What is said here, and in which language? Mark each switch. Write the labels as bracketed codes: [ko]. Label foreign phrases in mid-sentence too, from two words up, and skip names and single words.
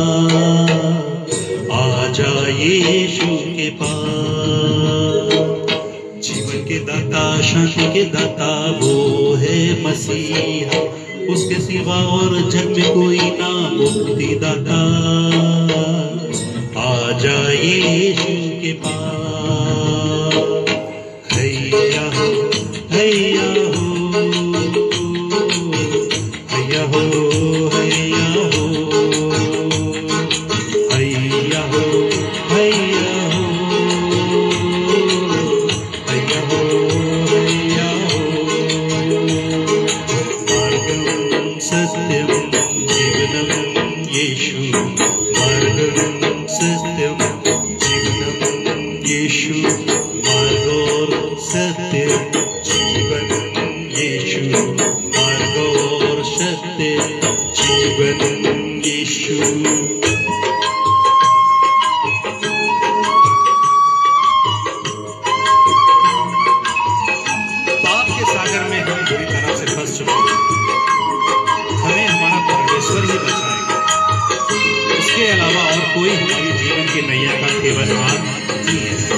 [hi] आ जा यीशु के पास, जीवन के दाता, शांति के दाता वो है मसीहा, उसके सिवा और जग में कोई ना मुक्ति दाता। आ जा यीशु के पास, हैया हो, हैया हो, हैया हो, हैया हो, हैया हो, हैया हो, हैया हो, हैया हो। [sa] मार्गं सत्यं जीवनं येषु, मार्गं सत्यं जीवनं येषु, मार्गो सत्य जीवन येषु, मार्गो सत्य जीवन येषु। [hi] पाप के सागर में हम बुरी तरह से फंस चुके हैं, हमें हमारा परमेश्वर ही बचाएगा, उसके अलावा और कोई हमारी जीवन की नैया का केवलवान नहीं है।